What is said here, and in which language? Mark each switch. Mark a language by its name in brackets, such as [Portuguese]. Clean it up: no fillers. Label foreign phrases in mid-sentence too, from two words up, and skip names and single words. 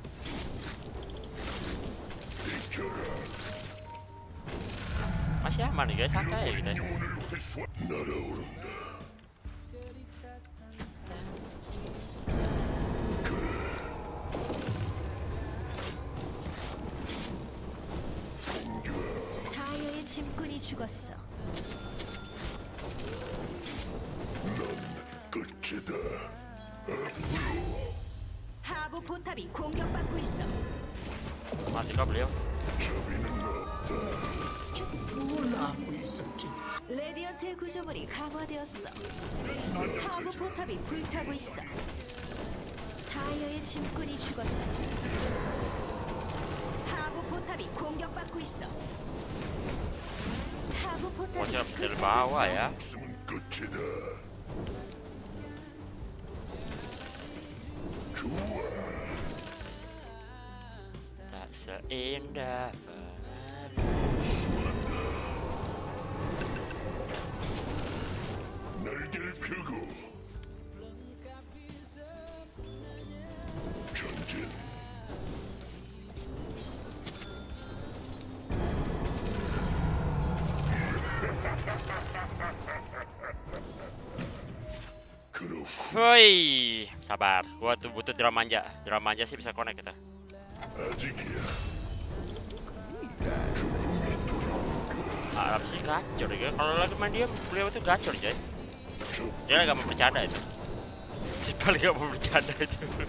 [Indonesian] Masih aman nih guys, santai ya kita. [Korean] 날아오른다. 타이어의 짐꾼이 죽었어. 끝이다. 하부 포탑이 공격받고 있어. [Indonesian] Mati kah beliau? [Korean] 자비는 없다. 뭘 하고 있었지? 레디언트의 구조물이 강화되었어. 하부 포탑이 불타고 있어. 타이어의 짐꾼이 죽었어. 하부 포탑이 공격받고 있어. 하부 포탑이 [Indonesian] Corsair dari bawah ya. [Korean] 목숨은 끝이다. 좋아. [Indonesian] Tak seindah [Korean] 날개를 펴고 전진. 그렇고 [Indonesian] Woi, sabar. Gua tuh butuh drum manja. Drum manja sih bisa connect kita. [Korean] 아직이야. [Indonesian] Arab sih gacor ya. Kalau lagi main dia, beliau itu gacor coy. Dia nggak mau bercanda itu. Si paling nggak mau bercanda itu.